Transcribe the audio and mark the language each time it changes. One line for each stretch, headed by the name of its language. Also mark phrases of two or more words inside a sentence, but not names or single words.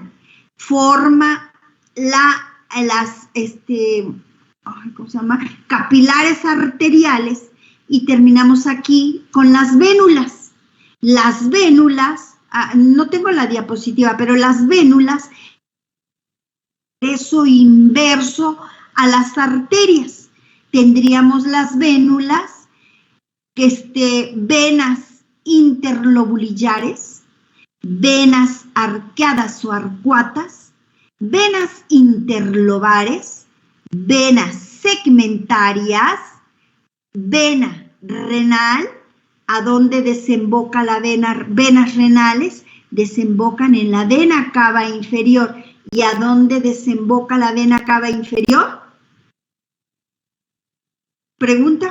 Spanish: Forma capilares arteriales y terminamos aquí con las vénulas. Las vénulas, no tengo la diapositiva, pero las vénulas, eso inverso a las arterias. Tendríamos las vénulas, venas interlobulillares, venas arqueadas o arcuatas, venas interlobares, venas segmentarias, vena renal, a donde desemboca la vena, venas renales, desembocan en la vena cava inferior. ¿Y a dónde desemboca la vena cava inferior? ¿Pregunta?